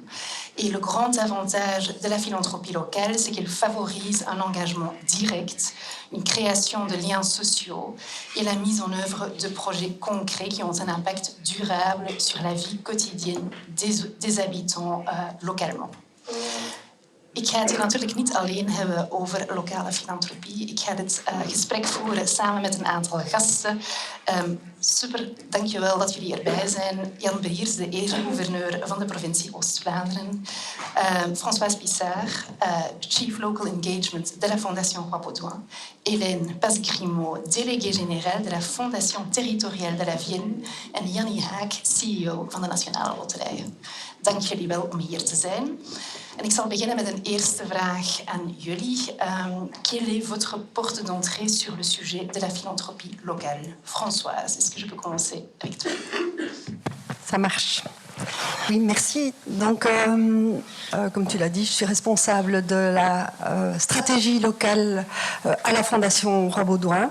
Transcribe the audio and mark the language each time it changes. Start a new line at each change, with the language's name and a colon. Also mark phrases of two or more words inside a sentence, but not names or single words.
French: Et le grand avantage de la philanthropie locale, c'est qu'elle favorise un engagement direct, une création de liens sociaux et la mise en œuvre de projets concrets qui ont un impact durable sur la vie quotidienne des habitants localement.
Dutch: Ik ga het hier natuurlijk niet alleen hebben over lokale filantropie. Ik ga dit gesprek voeren samen met een aantal gasten. Super, dankjewel dat jullie erbij zijn. Jan Behiers, de eerste gouverneur van de provincie Oost-Vlaanderen.
French: Françoise Pissard,
English: Chief Local Engagement
French: de la Fondation Roi Baudouin. Hélène Pas-Grimaud, déléguée générale de la Fondation Territoriale de la Vienne.
Dutch: En Jannie Haak, CEO van de Nationale Loterijen. Dank jullie wel om hier te zijn. En ik zal beginnen met een eerste vraag aan jullie.
French: Quelle est votre porte d'entrée sur le sujet de la philanthropie locale? Françoise, est-ce que je peux commencer avec toi? Ça marche. Oui, merci. Donc, comme tu l'as dit, je suis responsable de la stratégie locale à la Fondation Roi Baudouin.